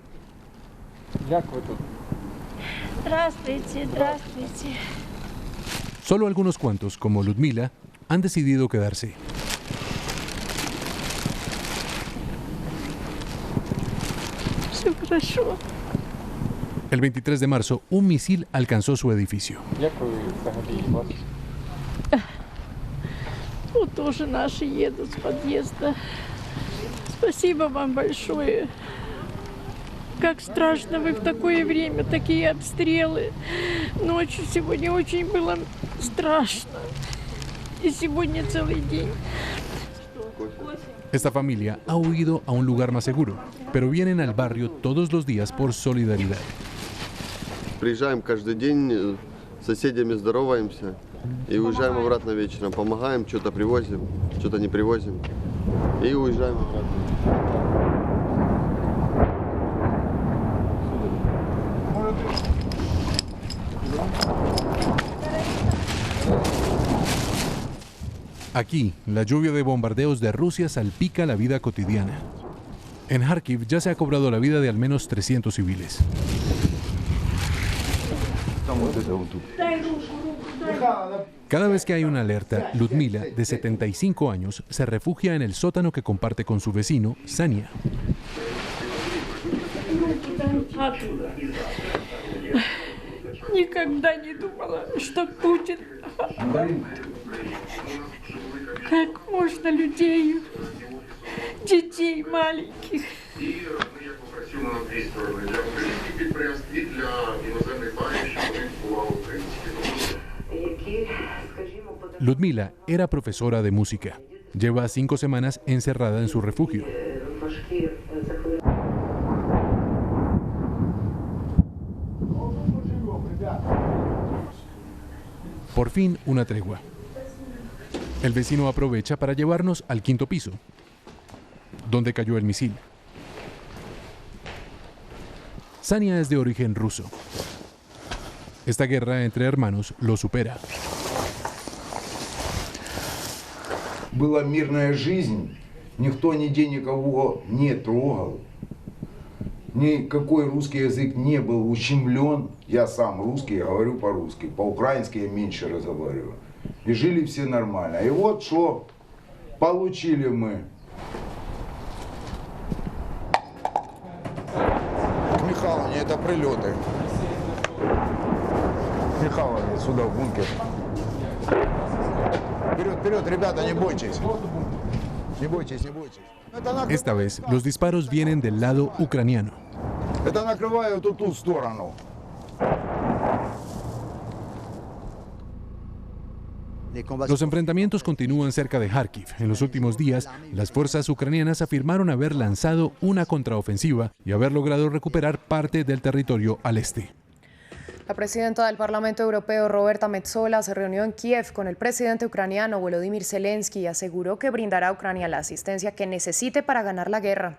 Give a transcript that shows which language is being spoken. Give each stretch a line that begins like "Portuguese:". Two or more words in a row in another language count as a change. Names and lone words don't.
Spanish: Solo algunos cuantos, como Ludmila, han decidido quedarse. El 23 de marzo, un misil alcanzó su edificio.
Russian: Как страшно вы в такое время, такие обстрелы. Ночью сегодня очень было страшно. И сегодня целый день.
Spanish: Esta familia ha huido a un lugar más seguro, pero vienen al barrio todos los días por solidaridad.
Russian: Приезжаем каждый день, с соседями здороваемся и уезжаем обратно вечером. Помогаем, что-то привозим, что-то не привозим и уезжаем обратно.
Spanish: Aquí, la lluvia de bombardeos de Rusia salpica la vida cotidiana. En Kharkiv ya se ha cobrado la vida de al menos 300 civiles. Cada vez que hay una alerta, Ludmila, de 75 años, se refugia en el sótano que comparte con su vecino, Sania.
Russian: Никогда не думала, что Путин. Как можно людей, детей маленьких.
Spanish: Ludmila era profesora de música. Lleva 5 semanas encerrada en su refugio. Por fin, una tregua. El vecino aprovecha para llevarnos al 5º piso, donde cayó el misil. Sania es de origen ruso. Esta guerra entre hermanos lo supera.
Russian: Была мирная жизнь, никто нигде никого не трогал, никакой русский язык не был ущемлен. Я сам русский, я говорю по-русски, по-украински я меньше разговариваю. И жили все нормально. И вот что получили мы. К Михайловне это прилеты. Михайловне сюда в бункер. Вперед, вперед, ребята, не бойтесь. Не бойтесь, не бойтесь.
Spanish: Esta vez, los disparos vienen del lado ucraniano.
Russian: Это накрывают ту сторону.
Spanish: Los enfrentamientos continúan cerca de Kharkiv. En los últimos días, las fuerzas ucranianas afirmaron haber lanzado una contraofensiva y haber logrado recuperar parte del territorio al este. La presidenta del Parlamento Europeo, Roberta Metsola, se reunió en Kiev con el presidente ucraniano Volodymyr Zelensky y aseguró que brindará a Ucrania la asistencia que necesite para ganar la guerra.